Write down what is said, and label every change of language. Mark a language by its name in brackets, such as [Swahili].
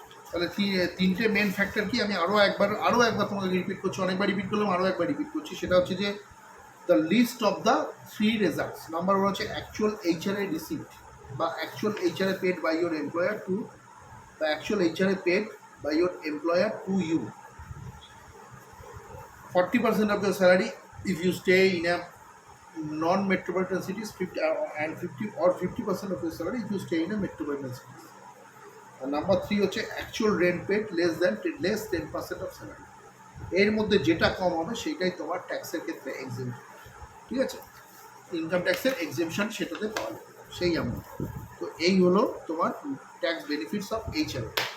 [Bangla] তাহলে তিনটে main factor কি, আমি আরও একবার তোমাকে রিপিট করছি, অনেকবার রিপিট করলাম, আরও একবার রিপিট করছি। সেটা হচ্ছে যে [English] The list of the three results. Number one হচ্ছে actual HRA receipt বা actual HRA paid by your employer to, বা actual HRA paid by your employer to you. 40% of your salary if you stay in a non-metropolitan cities, 50% of your salary if you stay in a metropolitan cities. Number three হচ্ছে actual rent paid less 10% of salary. [Bangla] এর মধ্যে যেটা কম হবে সেইটাই তোমার ট্যাক্সের ক্ষেত্রে exemption, ঠিক আছে। ইনকাম ট্যাক্সের এক্সেমশন সেটাতে পাওয়া যাবে সেই অ্যামাউন্ট। তো এই হলো তোমার [English] Tax benefits of HRA.